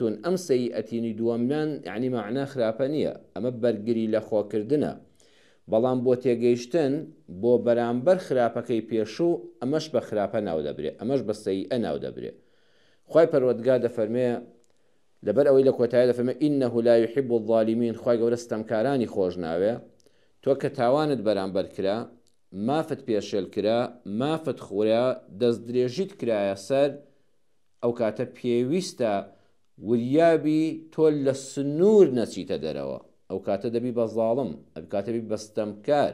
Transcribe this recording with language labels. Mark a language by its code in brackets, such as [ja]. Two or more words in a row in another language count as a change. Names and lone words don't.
[ckb] ئەم سەیئەتینی دووەمیان یعنی معنە خراپە نییە، ئەمە بەرگری لە خۆکردنە، بەڵام بۆ تێگەیشتن بۆ بەرامبەر خراپەکەی پێشوو ئەمەش بە خراپە ناو دەبرێ، ئەمەش بە سەیئە ناو دەبرێ. خۆی پەروەردگار دەفەرمێ لەبەر ئەوەی لە کۆتایی دەفەرمێ [ar] إنه لا يحب الظالمين، [ckb] خۆی گەورە ستەمکارانی خۆش ناوێ. تۆ کە تاوانت بەرامبەر کرا، مافت پێشێل کرا، مافت خورا، دەست درێژیت کرایە سەر، ئەو کاتە پێویستە وریابی تۆ لە سنوور نەچیتە دەرەوە، ئەو کاتە دەبی بە ظاڵم، ئەو کاتە بی بەستەمکار.